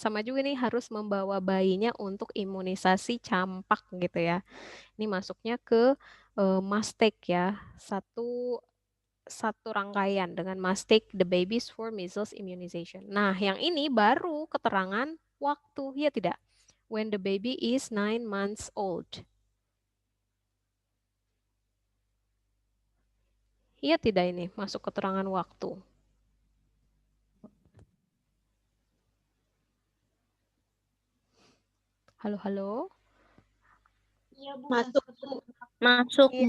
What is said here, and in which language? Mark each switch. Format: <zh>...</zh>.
<id>Sama juga nih harus membawa bayinya untuk imunisasi campak gitu ya. Ini masuknya ke</id> <en>must take</en> <id>ya. Satu rangkaian dengan</id> <en>must take the babies for measles immunization.</en> <id>Nah, yang ini baru keterangan waktu, ya tidak?</id> <en>When the baby is 9 months old.</en> <id>Iya tidak ini masuk keterangan waktu. Halo. Iya, Bu. Masuk, Bu. Masuk, Iya,</id>